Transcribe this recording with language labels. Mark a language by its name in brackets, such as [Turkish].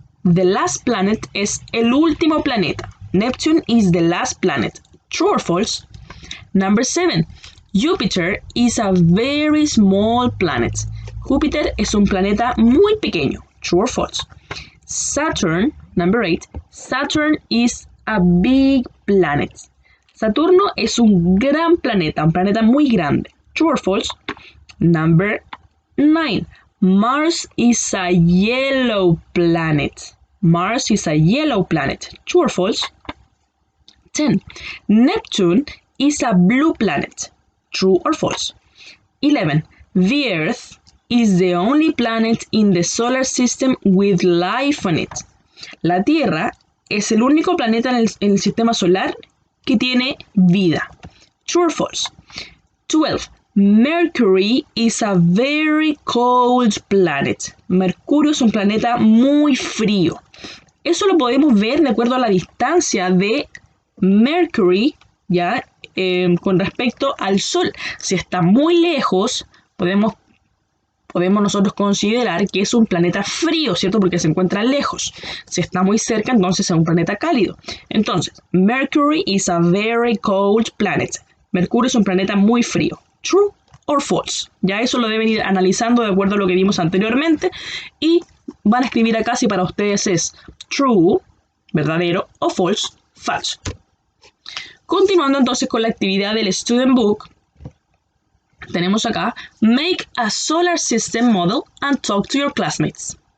[English] The last planet [Spanish] es el último planeta. [English] Neptune is the last planet. True or false? Number 7. Jupiter is a very small planet. [Spanish] Júpiter es un planeta muy pequeño. [English] True or false? Saturn, number 8. Saturn is a big planet. [Spanish] Saturno es un gran planeta, un planeta muy grande. [English] True or false? Number 9. Mars is a yellow planet. Mars is a yellow planet. True or false? 10. Neptune is a blue planet. True or false? 11. The Earth is the only planet in the solar system with life on it. [Spanish] La Tierra es el único planeta en el sistema solar que tiene vida. [English] True or false? 12. Mercury is a very cold planet. [Spanish] Mercurio es un planeta muy frío. Eso lo podemos ver de acuerdo a la distancia de Mercury, ¿ya? con respecto al Sol. Si está muy lejos, podemos nosotros considerar que es un planeta frío, ¿cierto? Porque se encuentra lejos. Si está muy cerca, entonces es un planeta cálido. [English] Entonces, Mercury is a very cold planet. [Spanish] Mercurio es un planeta muy frío. [English] True or false. [Spanish] Ya eso lo deben ir analizando de acuerdo a lo que vimos anteriormente. Y van a escribir acá si para ustedes es true, verdadero, o false, falso. Continuando entonces con la actividad del Student Book, tenemos acá, [English] make a solar system model and talk to your classmates.